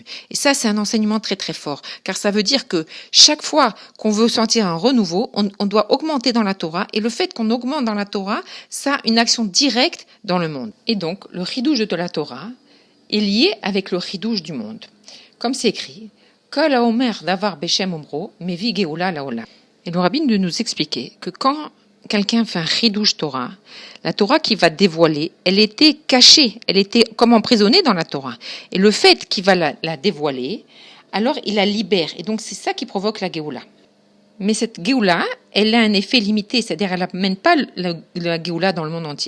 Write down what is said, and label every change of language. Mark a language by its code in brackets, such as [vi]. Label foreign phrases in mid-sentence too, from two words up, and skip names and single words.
[fr] Et ça, c'est un enseignement très très fort, car ça veut dire que chaque fois qu'on veut sentir un renouveau, on doit augmenter dans la Torah, et le fait qu'on augmente dans la Torah, ça a une action directe dans le monde. Et donc, le chidouche de la Torah est lié avec le chidouche du monde. Comme c'est écrit, [he] כל האומר דבר בשם אומרו, מביא גאולה לעולם. [fr] Et le rabbin de nous expliquer que quand quelqu'un fait un [he] חידוש תורה, [fr] la Torah qui va dévoiler, elle était cachée, elle était comme emprisonnée dans la Torah. Et le fait qu'il va la dévoiler, alors il la libère. Et donc c'est ça qui provoque la Géoula. Mais cette Géoula, elle a un effet limité, c'est-à-dire elle n'amène pas la Géoula dans le monde entier.